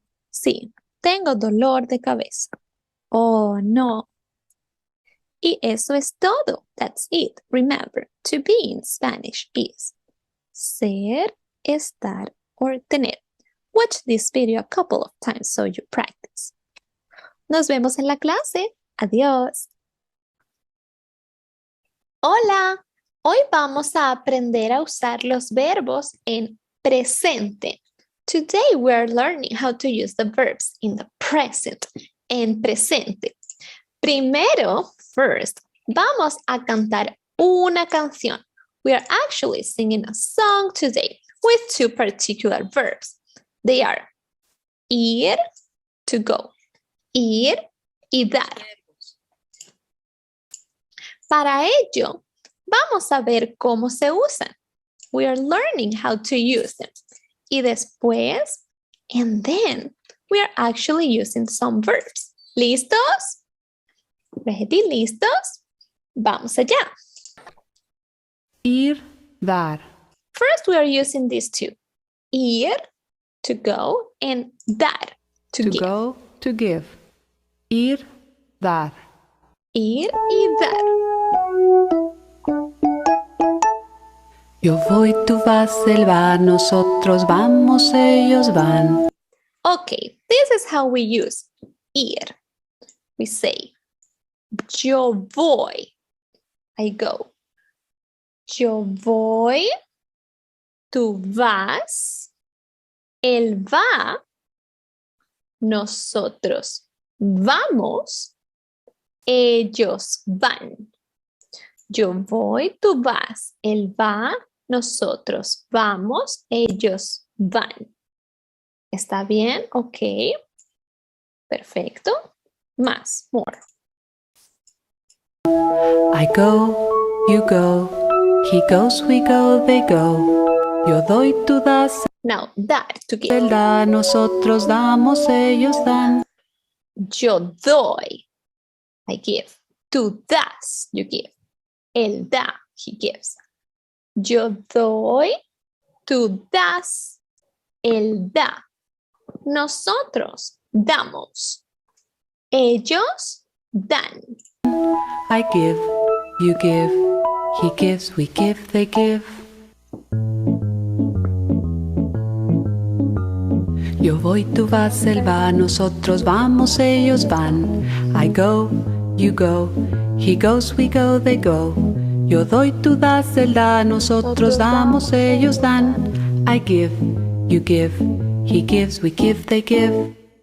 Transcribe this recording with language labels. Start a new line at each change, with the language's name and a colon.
Spanish: Sí, tengo dolor de cabeza. Oh, no. Y eso es todo.
English: That's it. Remember, to be in Spanish is ser, estar, or tener. Watch this video a couple of times so you practice.
Spanish: Nos vemos en la clase. Adiós. Hola. Hoy vamos a aprender a usar los verbos en presente.
English: Today we are learning how to use the verbs in the present, en presente.
Spanish: Primero,
English: first,
Spanish: vamos a cantar una canción.
English: We are actually singing a song today with 2 particular verbs. They are ir, to go, ir y dar.
Spanish: Para ello, vamos a ver cómo se usan.
English: We are learning how to use them.
Spanish: Y después,
English: and then, we are actually using some verbs.
Spanish: ¿Listos? Ready? ¿Listos? Vamos allá. Ir, dar.
English: First, we are using these 2. Ir, to go, and dar, to give. go, to give. Ir, dar.
Spanish: Ir y dar. Yo voy, tú vas, él va, nosotros vamos, ellos van.
English: Okay, this is how we use ir. We say,
Spanish: yo voy.
English: I go.
Spanish: Yo voy. Tú vas. Él va. Nosotros vamos. Ellos van. Yo voy, tú vas. Él va. Nosotros vamos. Ellos van. ¿Está bien? Ok. Perfecto. Más, more.
English: I go, you go, he goes, we go, they go.
Spanish: Yo doy, tú das,
English: Now, dar, to give.
Spanish: él da, nosotros damos, ellos dan. Yo doy.
English: I give.
Spanish: Tú das.
English: You give.
Spanish: Él da.
English: He gives.
Spanish: Yo doy. Tú das. Él da. Nosotros damos. Ellos dan.
English: I give, you give, he gives, we give, they give.
Spanish: Yo voy, tú vas, él va, nosotros vamos, ellos van.
English: I go, you go, he goes, we go, they go.
Spanish: Yo doy, tú das, él da, nosotros damos, ellos dan.
English: I give, you give, he gives, we give, they give.